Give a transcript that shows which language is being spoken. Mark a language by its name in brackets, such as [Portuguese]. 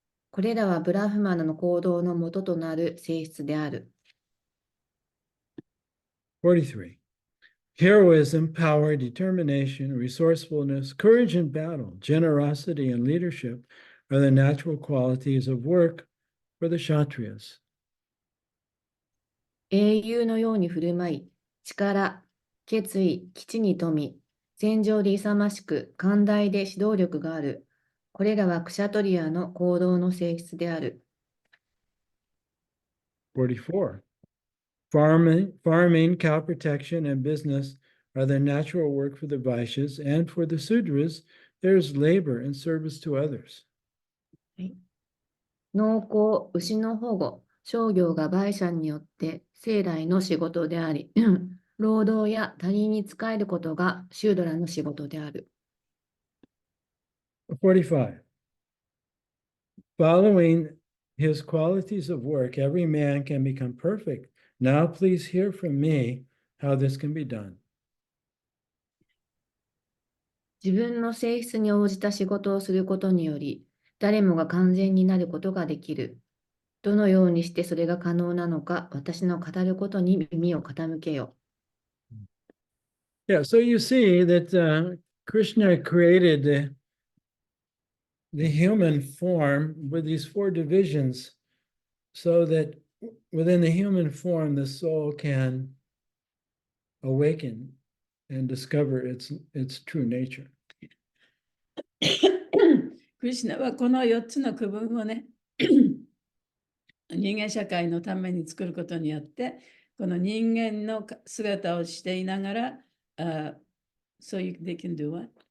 [Japanese] これらはブラフマナの行動の元となる性質である。 [English] 43. Heroism, power, determination, resourcefulness, courage in battle, generosity, and leadership are the natural qualities of work for the Kshatriyas. [Japanese] 英雄のように振る舞い、力、決意、基地に富み、戦場で勇ましく、寛大で指導力がある。これらはクシャトリアの行動の性質である。 [English] 44. Farming, cow protection, and business are the natural work for the Vaishyas, and for the Sudras, there is labor and service to others. [Japanese] 農耕、牛の保護、商業が売者によって生来の仕事であり、労働や他人に仕えることがシュードラの仕事である。 [English] 45. Following his qualities of work, every man can become perfect. Now please hear from me how this can be done. [Japanese] 自分の性質に応じた仕事をすることにより、誰もが完全になることができる。どのようにしてそれが可能なのか、私の語ることに耳を傾けよ。 [English] Yeah, so you see that Krishna created the human form with these four divisions so that within the human form, the soul can awaken and discover its true nature. [Japanese] クリシュナはこの4つの区分をね、人間社会のために作ることによって、この人間の姿をしていながら、 [English] so they can do what?